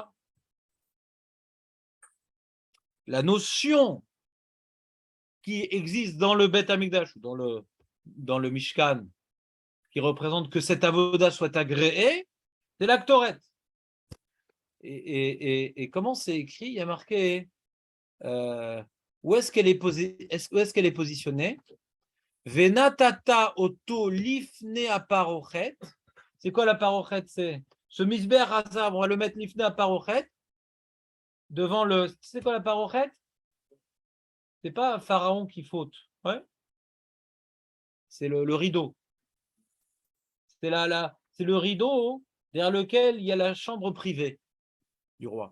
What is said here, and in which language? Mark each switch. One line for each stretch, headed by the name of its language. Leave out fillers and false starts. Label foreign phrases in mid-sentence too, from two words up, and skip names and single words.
French: La notion qui existe dans le Bet Hamikdash, dans le Mishkan, qui représente que cette avoda soit agréée, c'est la Ktoret. Et comment c'est écrit? Il y a marqué où est-ce qu'elle est positionnée?
Hebrew: ונתתה אותו לפני הפרוכת.
French: C'est quoi la parochet? C'est ce
Hebrew: מזבח הזהב,
French: on va le mettre
Hebrew: לפני הפרוכת
French: devant le. C'est quoi la parochet? C'est pas Pharaon qui faute, ouais. C'est le rideau. C'est le rideau derrière lequel il y a la chambre privée du roi.